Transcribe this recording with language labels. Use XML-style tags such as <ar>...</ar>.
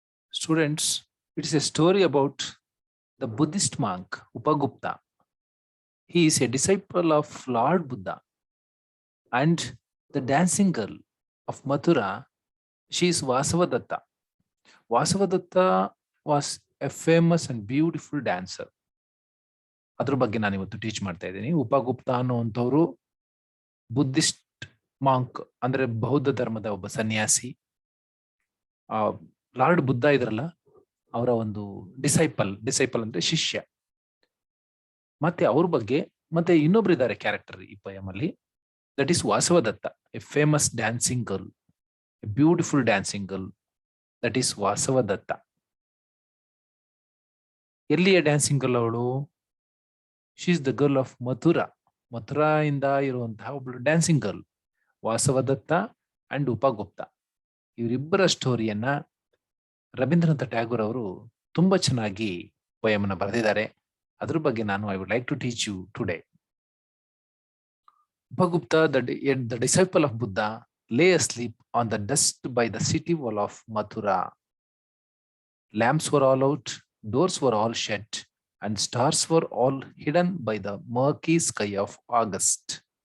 <en>Students, it is a story about the Buddhist monk Upagupta. He is a disciple of Lord Buddha, and the dancing girl of Mathura, she is Vasavadatta. Vasavadatta was a famous and beautiful dancer.</en> <kn>ಅದ್ರ ಬಗ್ಗೆ ನಾನು ಇವತ್ತು teach ಮಾಡ್ತಾ ಇದ್ದೀನಿ. Upagupta ಅನ್ನುವಂಥವ್ರು Buddhist monk ಅಂದ್ರೆ ಬೌದ್ಧ ಧರ್ಮದ ಒಬ್ಬ ಸನ್ಯಾಸಿ. ಲಾರ್ಡ್ ಬುದ್ಧ ಇದ್ರಲ್ಲ, ಅವರ ಒಂದು ಡಿಸೈಪಲ್ ಅಂದ್ರೆ ಶಿಷ್ಯ. ಮತ್ತೆ ಅವ್ರ ಬಗ್ಗೆ ಮತ್ತೆ ಇನ್ನೊಬ್ರು ಇದ್ದಾರೆ ಕ್ಯಾರೆಕ್ಟರ್ ಈ ಪೋಯಮ್ ಅಲ್ಲಿ.</kn> <en>That is Vasavadatta, a famous dancing girl, a beautiful dancing girl. That is Vasavadatta.</en> <kn>ಎಲ್ಲಿಯ ಡ್ಯಾನ್ಸಿಂಗ್ ಗರ್ಲ್ ಅವಳು?</kn> <en>She is the girl of Mathura.</en> <kn>Mathura ಇಂದ ಇರುವಂತಹ ಒಬ್ಳು dancing girl Vasavadatta and Upagupta. ಇವರಿಬ್ಬರ ಸ್ಟೋರಿಯನ್ನ ರವೀಂದ್ರನಾಥ ಟ್ಯಾಗೋರ್ ಅವರು ತುಂಬಾ ಚೆನ್ನಾಗಿ ಪೋಯಮ್ ಅನ್ನು ಬರೆದಿದ್ದಾರೆ. ಅದ್ರ ಬಗ್ಗೆ ನಾನು</kn> <en>I would like to teach you today. Upagupta, the disciple of Buddha, lay asleep on the dust by the city wall of Mathura. Lamps were all out, doors were all shut, and stars were all hidden by the murky sky of August.</en>